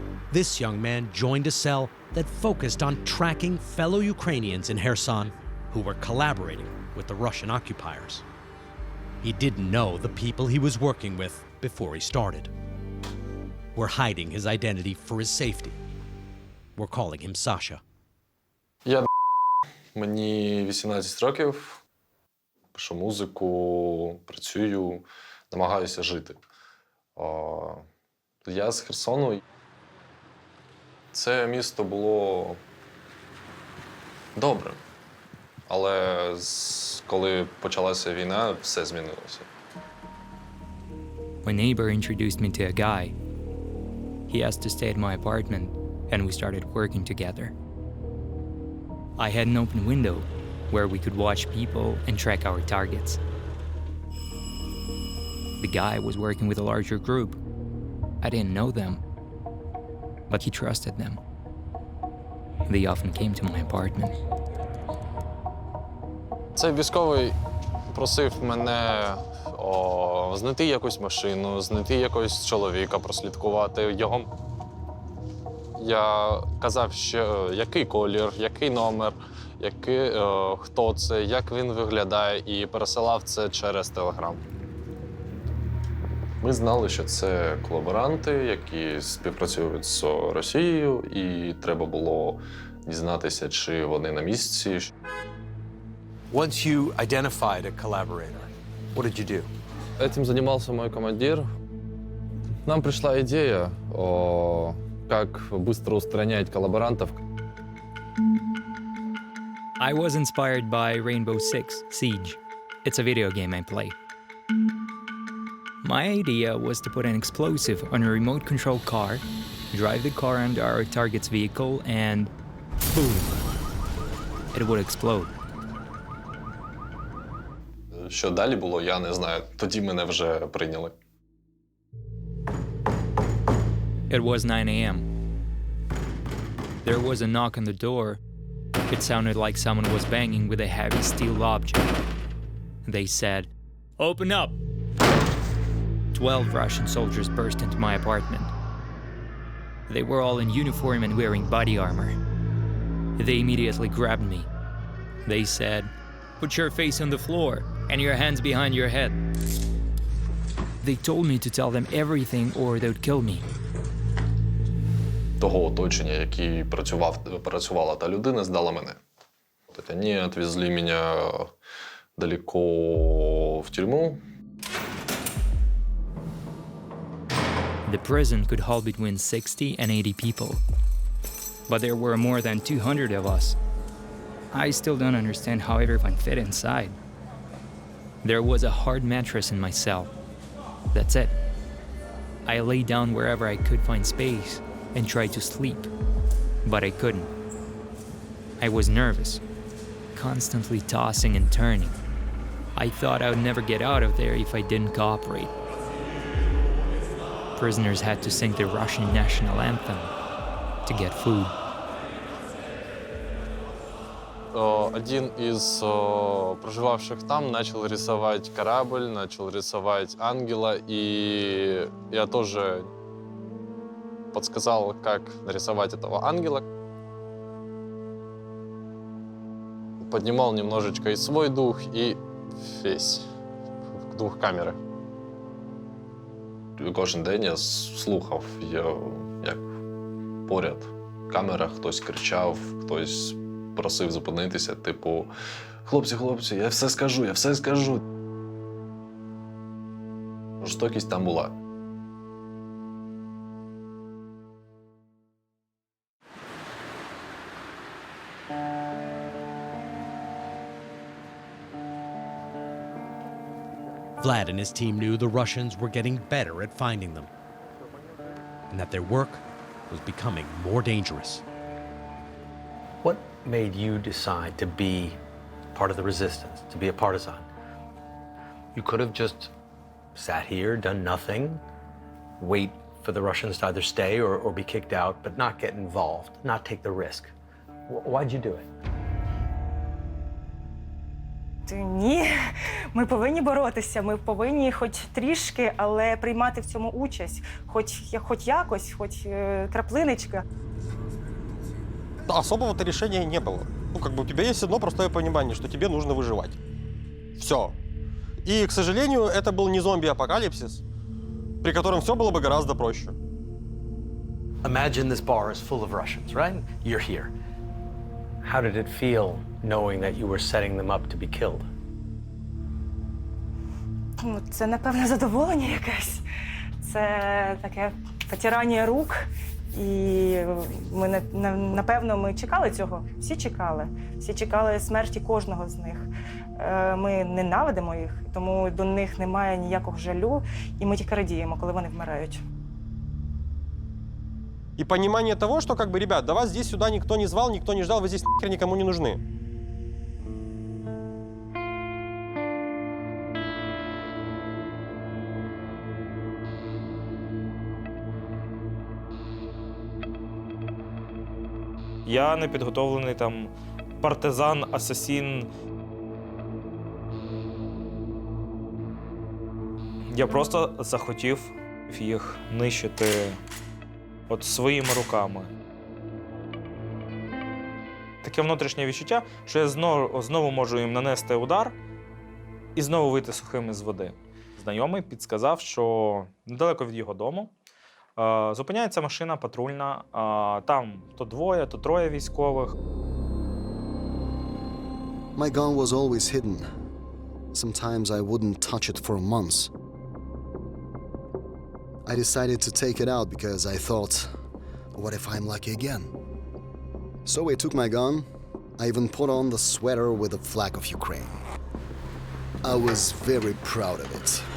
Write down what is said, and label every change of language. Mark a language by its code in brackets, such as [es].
[en] This young man joined a cell that focused on tracking fellow Ukrainians in Kherson who were collaborating with the Russian occupiers. He didn't know the people he was working with before he started. We're hiding his identity for his safety. We're calling him Sasha. [uk] Мені 18 років, пишу музику, працюю, намагаюся жити. Я з Херсону. Це місто було добре, але коли почалася війна, все змінилося. [en] My neighbor introduced me to a guy. He asked to stay at my apartment, and we started working together. I had an open window where we could watch people and track our targets. The guy was working with a larger group. I didn't know them, but he trusted them. They often came to my apartment. [uk] Цей військовий просив мене знайти якусь машину, знайти якогось чоловіка, прослідкувати його. Я казав, що який колір, який номер, хто це, як він виглядає, і пересилав це через Телеграм. Ми знали, що це колаборанти, які співпрацюють з Росією, і треба було дізнатися, чи вони на місці. [en] Once you identified a collaborator, what did you do? [ru] Этим занимался мой командир. Нам пришла идея, как быстро устранять коллаборантов. [en] I was inspired by Rainbow Six Siege. It's a video game I play. My idea was to put an explosive on a remote control car, drive the car under our target's vehicle, and boom, it would explode. [uk] Що далі було, я не знаю. Тоді мене вже прийняли. [en] It was 9 a.m. There was a knock on the door. It sounded like someone was banging with a heavy steel object. They said, "Open up!" 12 Russian soldiers burst into my apartment. They were all in uniform and wearing body armor. They immediately grabbed me. They said, "Put your face on the floor and your hands behind your head." They told me to tell them everything or they would kill me. [uk] Того оточення, який працювала та людина, здала мене. Вони відвезли мене далеко в тюрму. [en] The prison could hold between 60 and 80 people. But there were more than 200 of us. I still don't understand how everyone fit inside. There was a hard mattress in my cell. That's it. I lay down wherever I could find space and tried to sleep, but I couldn't. I was nervous, constantly tossing and turning. I thought I would never get out of there if I didn't cooperate. Prisoners had to sing the Russian national anthem to get food. [ru] Один из проживавших там начал рисовать корабль, начал рисовать ангела, и я тоже подсказал, как нарисовать этого ангела. Поднимал немножечко и свой дух, и весь дух камери. [uk] Кожен день я слухав, як поряд камера, хтось кричав, хтось просив зупинитися, типу, хлопці, я все скажу. Жорстокість там була. [en] Vlad and his team knew the Russians were getting better at finding them, and that their work was becoming more dangerous. What made you decide to be part of the resistance, to be a partisan? You could have just sat here, done nothing, wait for the Russians to either stay or be kicked out, but not get involved, not take the risk. Why'd you do it? [uk] Ні, ми повинні боротися, ми повинні хоч трішки, але приймати в цьому участь, хоч якось, хоч краплиночка. [ru] Особого-то решения не было. У тебя есть одно простое понимание, что тебе нужно выживать. Все. И, к сожалению, это был не зомби-апокалипсис, при котором все было бы гораздо проще. [en] Imagine this bar is full of Russians, right? You're here. How did it feel knowing that you were setting them up to be killed? [uk] Це, напевно, задоволення якесь. Це таке потирання рук І ми, напевно, ми чекали цього. Всі чекали. Всі чекали смерті кожного з них. Ми ненавидимо їх, тому до них немає ніякого жалю, і ми тільки радіємо, коли вони вмирають. [ru] И понимание того, что, как бы, ребят, да вас здесь сюда никто не звал, никто не ждал, вы здесь нахер никому не нужны. [uk] Я не підготовлений там партизан, асасін. Я просто захотів їх нищити от своїми руками. Таке внутрішнє відчуття, що я знову можу їм нанести удар і знову вийти сухим із води. Знайомий підсказав, що недалеко від його дому зупиняється машина патрульна, там то двоє, то троє військових. [en] My gun was always hidden. Sometimes I wouldn't touch it for months. I decided to take it out because I thought, what if I'm lucky again? So I took my gun. I even put on the sweater with the flag of Ukraine. I was very proud of it.